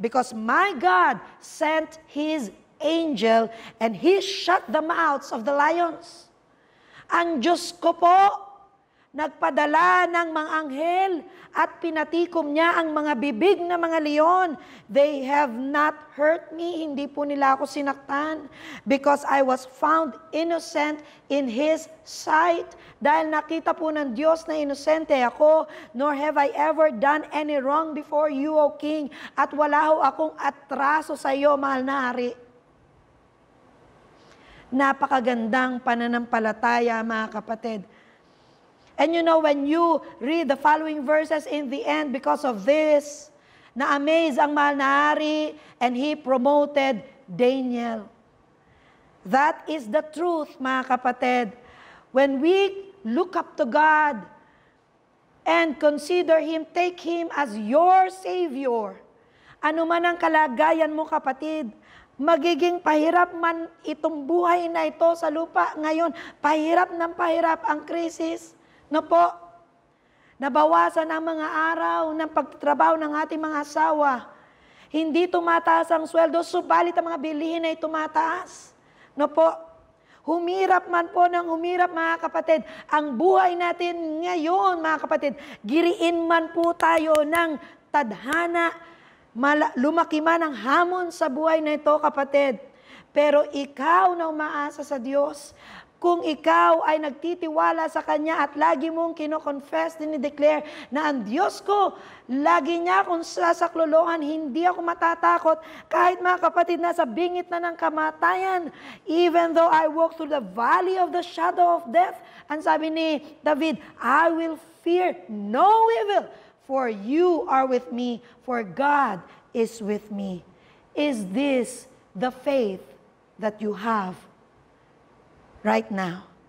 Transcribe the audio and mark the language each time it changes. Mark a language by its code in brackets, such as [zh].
[en] Because my God sent His angel and He shut the mouths of the lions. [tl] Ang Diyos ko po, nagpadala ng mga anghel at pinatikom niya ang mga bibig ng mga leon. [en] They have not hurt me. [tl] Hindi po nila ako sinaktan. [en] Because I was found innocent in His sight. [tl] Dahil nakita po ng Diyos na inosente ako, [en] nor have I ever done any wrong before you, O King. [tl] At wala ho akong atraso sa iyo, mahal na hari. Napakagandang pananampalataya, mga kapatid. [en] And you know, when you read the following verses in the end, because of this, [tl] na-amaze ang mahal na hari, [en] and he promoted Daniel. That is the truth, [tl] mga kapatid. [en] When we look up to God and consider Him, take Him as your Savior, [tl] ano man ang kalagayan mo, kapatid, magiging pahirap man itong buhay na ito sa lupa ngayon, pahirap ng pahirap ang krisis, no po, nabawasan ang mga araw ng pagtrabaho ng ating mga asawa. Hindi tumataas ang sweldo, subalit ang mga bilihin ay tumataas. No po, humirap man po ng humirap, mga kapatid. Ang buhay natin ngayon, mga kapatid, giriin man po tayo ng tadhana, lumaki man ang hamon sa buhay na ito, kapatid. Pero ikaw na umaasa sa Diyos, kung ikaw ay nagtitiwala sa Kanya at lagi mong kino-confess, dinideclare na ang Diyos ko, lagi niya akong sasaklolohan, hindi ako matatakot. Kahit, mga kapatid, nasa bingit na ng kamatayan, [en] even though I walk through the valley of the shadow of death, [tl] ang sabi ni David, [en] I will fear no evil, for you are with me, for God is with me. Is this the faith that you have right now?